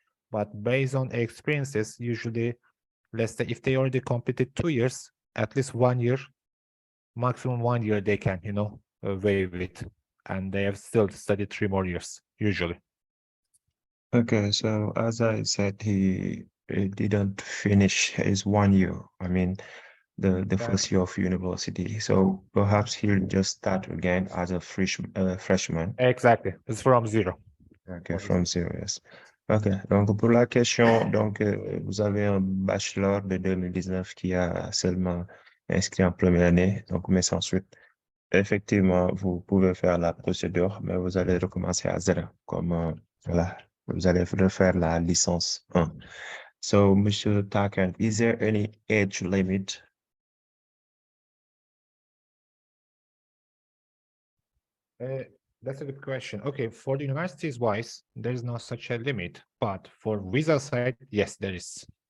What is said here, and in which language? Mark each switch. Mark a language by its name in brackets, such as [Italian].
[English] But based on experiences, usually, let's say if they already completed 2 years, at least 1 year, maximum 1 year they can, waive it, and they have still studied 3 more years, usually. Okay, so as I said, he didn't finish his 1 year. The first year of university. So perhaps he'll just start again as a freshman. Exactly, it's from zero. Okay, from zero, yes. [French] Ok, donc pour la question, donc vous avez un bachelor de 2019 qui a seulement inscrit en première année, donc mais sans suite. Effectivement, vous pouvez faire la procédure, mais vous allez recommencer à zéro, comme voilà, vous allez refaire la licence 1. [English] So, Mr. Tarkan, is there any age limit? That's a good question. Okay, for the universities wise, there is no such a limit, but for visa side, yes, there is.